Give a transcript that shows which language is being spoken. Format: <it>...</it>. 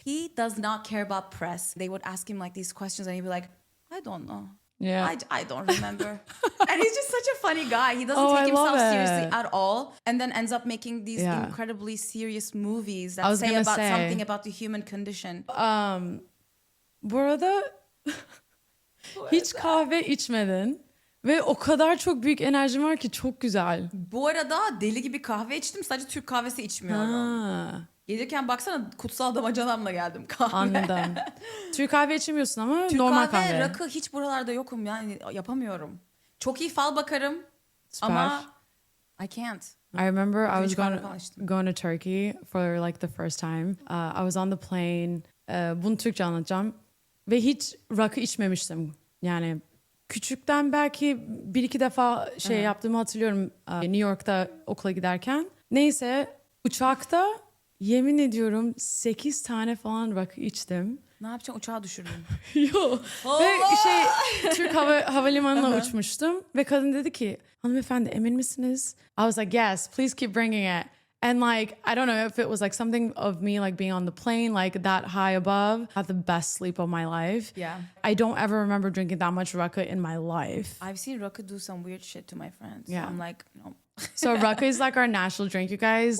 <en>He does not care about press. They would ask him like these questions and he'd be like, I don't know. Yeah. I don't remember. And he's just such a funny guy. He doesn't take himself seriously at all. And then ends up making these incredibly serious movies that say about something about the human condition.</en> <tr>Bu arada hiç kahve içmedin ve o kadar çok büyük enerjim var ki çok güzel. Bu arada deli gibi kahve içtim. Sadece Türk kahvesi içmiyorum. Gelirken baksana kutsal damacanamla geldim kahve. Anladım. Türk kahve içmiyorsun ama Türk normal kahve. kahve. Rakı hiç buralarda yokum yani yapamıyorum. Çok iyi fal bakarım ama</tr> <en>I can't. I remember I was going to Turkey for like the first time. I was on the plane.</en> <tr>Bunu Türkçe anlatacağım. Ve hiç rakı içmemiştim. Yani küçükten belki bir iki defa yaptığımı hatırlıyorum New York'ta okula giderken. Neyse uçakta yemin ediyorum 8 tane falan rakı içtim. Ne yapacaksın? Uçağı düşürdün. Yok. Ve Türk havalimanına uçmuştum. Ve kadın dedi ki hanımefendi emin misiniz?</tr> <en>I was like yes, please keep bringing it. And like, I don't know if it was like something of me like being on the plane, like that high above. I had the best sleep of my life. Yeah. I don't ever remember drinking that much rakı in my life. I've seen rakı do some weird shit to my friends. Yeah. So I'm like, no. So rakı is like our national drink, you guys.</en>